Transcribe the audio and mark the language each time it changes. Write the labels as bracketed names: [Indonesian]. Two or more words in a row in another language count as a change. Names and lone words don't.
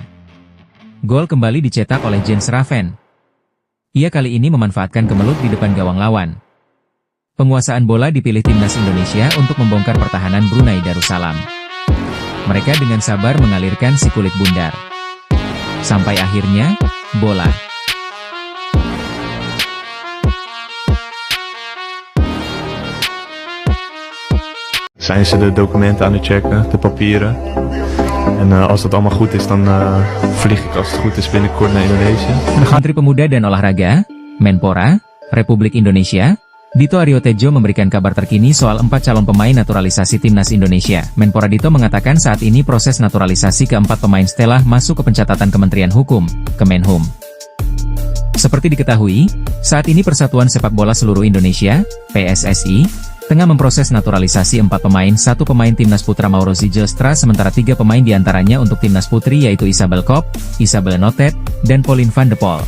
[Indonesian] Gol kembali dicetak oleh Jens Raven. Ia kali ini memanfaatkan kemelut di depan gawang lawan. Penguasaan bola dipilih Timnas Indonesia untuk membongkar pertahanan Brunei Darussalam. Mereka dengan sabar mengalirkan si kulit bundar. Sampai akhirnya, bola [Dutch] zijn ze de documenten aan het checken, de papieren. En als dat allemaal goed is, dan vlieg ik als het goed is binnenkort naar Indonesië. [Indonesian] Menteri Pemuda dan Olahraga, Menpora, Republik Indonesia, Dito Aryo Tejo memberikan kabar terkini soal 4 calon pemain naturalisasi Timnas Indonesia. Menpora Dito mengatakan saat ini proses naturalisasi keempat pemain setelah masuk ke pencatatan Kementerian Hukum, Kemenhum. Seperti diketahui, saat ini Persatuan Sepak Bola Seluruh Indonesia, PSSI, tengah memproses naturalisasi 4 pemain, 1 pemain Timnas Putra Mauro Zijlstra sementara 3 pemain diantaranya untuk Timnas Putri yaitu Isabel Kop, Isabelle Notet, dan Pauline van de Pol.